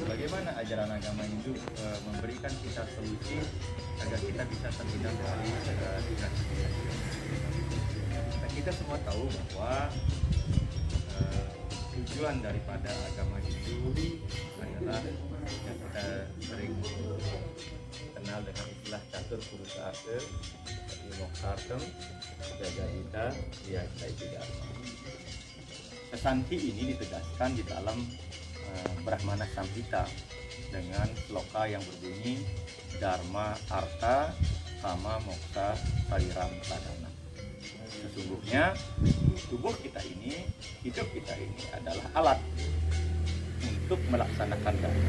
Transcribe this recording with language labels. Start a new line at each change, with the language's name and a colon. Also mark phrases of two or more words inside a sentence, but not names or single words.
Indonesian: Bagaimana ajaran agama Hindu memberikan kita solusi agar kita bisa terhindar dari gratifikasi? Nah, kita semua tahu bahwa tujuan daripada agama Hindu adalah yang kita sering kenal dengan istilah
Sanskrit: catur purusa arte, moksartem, jagadita,
Indonesian: yaitu dharma. Kesanti ini ditegaskan di dalam Brahmana Samhita dengan sloka yang berbunyi
Sanskrit: Dharma Artha Kama Moksa Pariram Sadhana.
Indonesian: Sesungguhnya tubuh kita ini, hidup kita ini adalah alat untuk melaksanakan dharma.